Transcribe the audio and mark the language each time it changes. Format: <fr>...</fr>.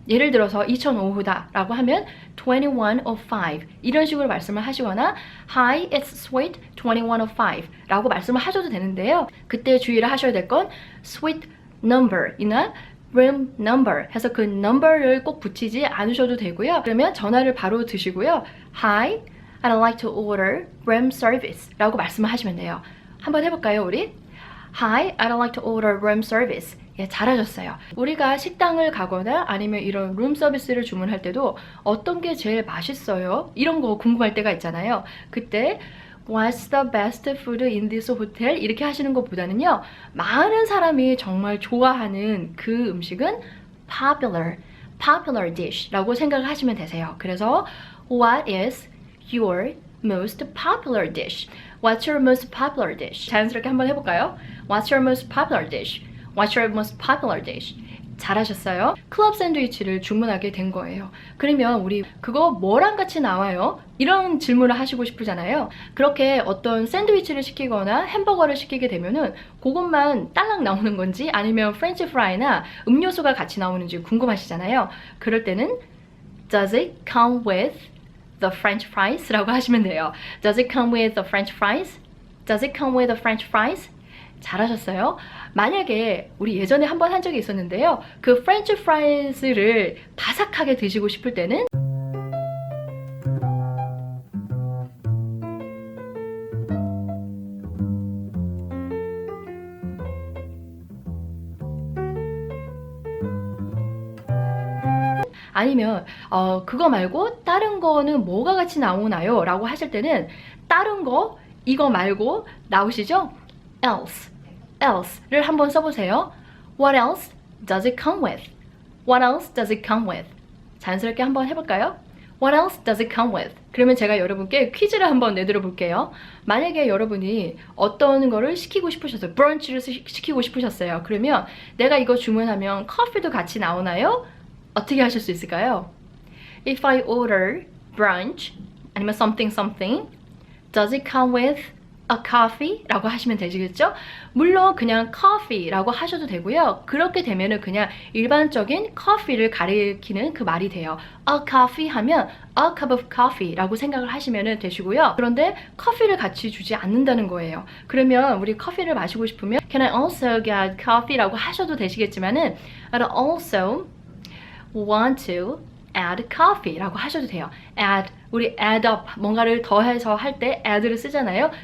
<ko>예를 들어서 2005다 라고 하면 2105 이런 식으로 말씀을 하시거나</ko> <en>Hi, it's Sweet 2105</en> <ko>라고 말씀을 하셔도 되는데요. 그때 주의를 하셔야 될 건 Sweet number 이나 room number 해서 그 number를 꼭 붙이지 않으셔도 되고요. 그러면 전화를 바로 드시고요.</ko> <en>Hi, I'd like to order room service</en> <ko>라고 말씀을 하시면 돼요. 한번 해볼까요, 우리?</ko> <en>Hi, I'd like to order room service.</en> <ko>예, 잘하셨어요. 우리가 식당을 가거나 아니면 이런 룸 서비스를 주문할 때도 어떤 게 제일 맛있어요? 이런 거 궁금할 때가 있잖아요.</ko> <en>그때 What's the best food in this hotel?</en> <ko>이렇게 하시는 것보다는요. 많은 사람이 정말 좋아하는 그 음식은 popular dish라고 생각을 하시면 되세요.</ko> <en>그래서 What is your most popular dish? What's your most popular dish?</en> <ko>자연스럽게 한번 해볼까요?</ko> <en>What's your most popular dish? What's your most popular dish?</en> <ko>잘하셨어요. 클럽 샌드위치를 주문하게 된 거예요. 그러면 우리 그거 뭐랑 같이 나와요? 이런 질문을 하시고 싶으잖아요. 그렇게 어떤 샌드위치를 시키거나 햄버거를 시키게 되면은 그것만 딸랑 나오는 건지 아니면 프렌치 프라이나 음료수가 같이 나오는지 궁금하시잖아요. 그럴 때는</ko> <en>Does it come with the French fries?</en> <ko>라고 하시면 돼요.</ko> <en>Does it come with the French fries? Does it come with the French fries?</en> <ko>잘하셨어요. 만약에 우리 예전에 한번 한 적이 있었는데요. 그 프렌치 프라이즈를 바삭하게 드시고 싶을 때는 아니면 그거 말고 다른 거는 뭐가 같이 나오나요? 라고 하실 때는 다른 거 이거 말고 나오시죠? else를 한번 써보세요.</ko> <en>What else does it come with? What else does it come with?</en> <ko>자연스럽게 한번 해볼까요?</ko> <en>What else does it come with?</en> <ko>그러면 제가 여러분께 퀴즈를 한번 내드려 볼게요. 만약에 여러분이 어떤 거를 시키고 싶으셨어요. 브런치를 시키고 싶으셨어요. 그러면 내가 이거 주문하면 커피도 같이 나오나요? 어떻게 하실 수 있을까요?</ko> <en>If I order brunch 아니면 something does it come with a coffee?</en> <ko>라고 하시면 되시겠죠? 물론 그냥 coffee 라고 하셔도 되고요. 그렇게 되면은 그냥 일반적인 커피를 가리키는 그 말이 돼요.</ko> <en>A coffee 하면 a cup of coffee</en> <ko>라고 생각을 하시면 되시고요. 그런데 커피를 같이 주지 않는다는 거예요. 그러면 우리 커피를 마시고 싶으면</ko> <en>Can I also get coffee?</en> <ko>라고 하셔도 되시겠지만은</ko> <en>I'd also want to add coffee</en> <ko>라고 하셔도 돼요. add, 우리 add up, 뭔가를 더해서 할 때 add를 쓰잖아요.</ko>